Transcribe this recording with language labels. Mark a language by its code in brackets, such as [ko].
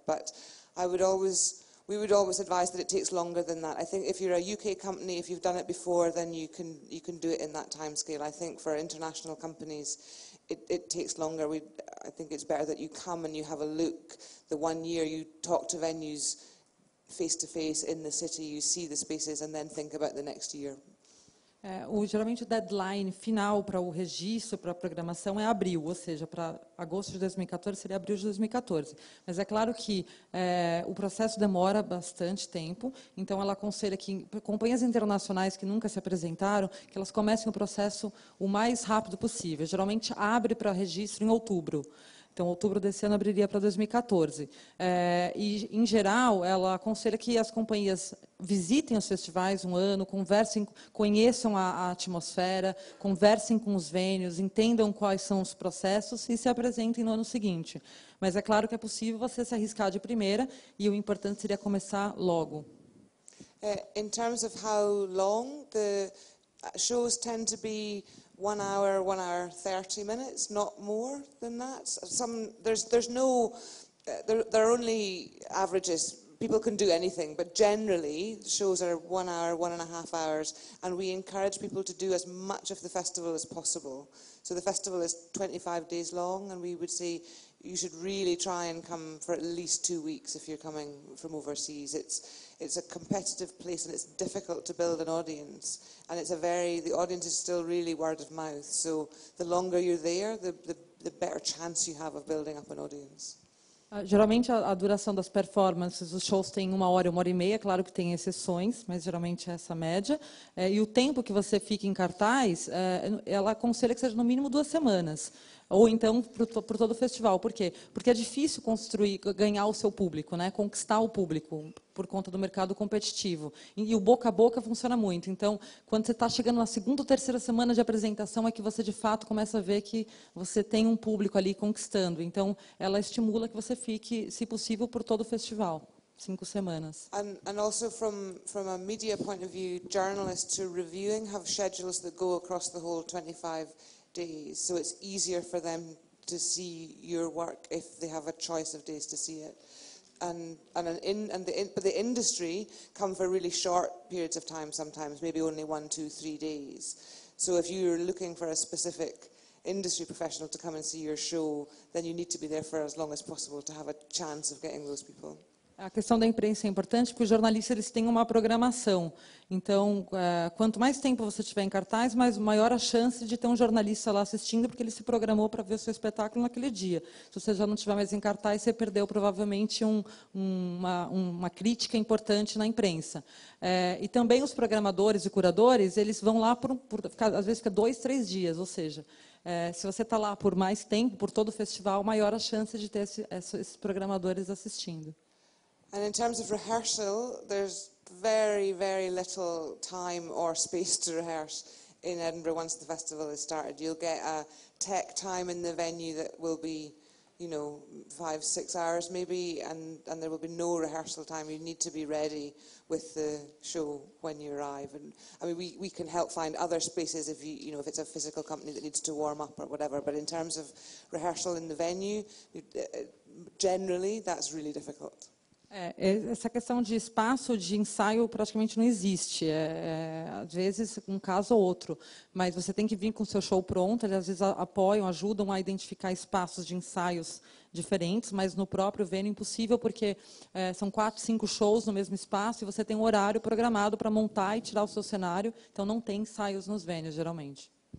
[en] But we would always advise that it takes longer than that. I think if you're a UK company, if you've done it before, then you can do it in that time scale. I think for international companies, it takes longer. I think it's better that you come and you have a look. The 1 year you talk to venues face to face in the city, you see the spaces, and then think about the next year. [pt] Geralmente o deadline final para o registro, para a programação é abril, ou seja, para agosto de 2014 seria abril de 2014. Mas é claro que o processo demora bastante tempo, então ela aconselha que companhias internacionais que nunca se apresentaram, que elas comecem o processo o mais rápido possível. Geralmente abre para registro em outubro. Então, outubro desse ano abriria para 2014. E, em geral, ela aconselha que as companhias visitem os festivais um ano, conversem, conheçam a atmosfera, conversem com os venues, entendam quais são os processos e se apresentem no ano seguinte. Mas é claro que é possível você se arriscar de primeira e o importante seria começar logo. [en] In terms of how long, the shows tend to be 1 hour, 30 minutes, not more than that. There are only averages. People can do anything, but generally shows are 1 hour, 1.5 hours, and we encourage people to do as much of the festival as possible. So the festival is 25 days long, and we would say you should really try and come for at least 2 weeks if you're coming from overseas. It's a competitive place and it's difficult to build an audience, and the audience is still really word of mouth. So the longer you're there, the better chance you have of building up an audience. [pt] Geralmente a duração das performances, os shows têm 1 hora, 1h30, claro que tem exceções, mas geralmente é essa média. E o tempo que você fica em cartaz, ela aconselha que seja no mínimo 2 semanas. Ou então por todo o festival. Por quê? Porque é difícil ganhar o seu público, né? Conquistar o público por conta do mercado competitivo. E o boca a boca funciona muito. Então, quando você está chegando na 2ª ou 3ª semana de apresentação, é que você, de fato, começa a ver que você tem um público ali conquistando. Então, ela estimula que você fique, se possível, por todo o festival. 5 semanas. [en] And also from a media point of view, journalists who are reviewing have schedules that go across the whole 25 days, so it's easier for them to see your work if they have a choice of days to see it. But the industry come for really short periods of time sometimes, maybe only 1, 2, 3 days. So if you're looking for a specific industry professional to come and see your show, then you need to be there for as long as possible to have a chance of getting those people. [pt] A questão da imprensa é importante porque os jornalistas eles têm uma programação. Então, quanto mais tempo você tiver em cartaz, maior a chance de ter um jornalista lá assistindo, porque ele se programou para ver o seu espetáculo naquele dia. Se você já não estiver mais em cartaz, você perdeu provavelmente uma crítica importante na imprensa. E também os programadores e curadores, eles vão lá às vezes fica 2, 3 dias, ou seja, se você está lá por mais tempo, por todo o festival, maior a chance de ter esses programadores assistindo. [en] And in terms of rehearsal, there's very, very little time or space to rehearse in Edinburgh once the festival is started. You'll get a tech time in the venue that will be, 5, 6 hours maybe, and there will be no rehearsal time. You need to be ready with the show when you arrive. And I mean, we can help find other spaces if if it's a physical company that needs to warm up or whatever. But in terms of rehearsal in the venue, generally that's really difficult. [pt] Essa questão de espaço de ensaio praticamente não existe. Às vezes, um caso ou outro. Mas você tem que vir com o seu show pronto. Eles, às vezes, apoiam, ajudam a identificar espaços de ensaios diferentes, mas no próprio venue é impossível, porque são 4, 5 shows no mesmo espaço e você tem um horário programado para montar e tirar o seu cenário. Então, não tem ensaios nos venues, geralmente.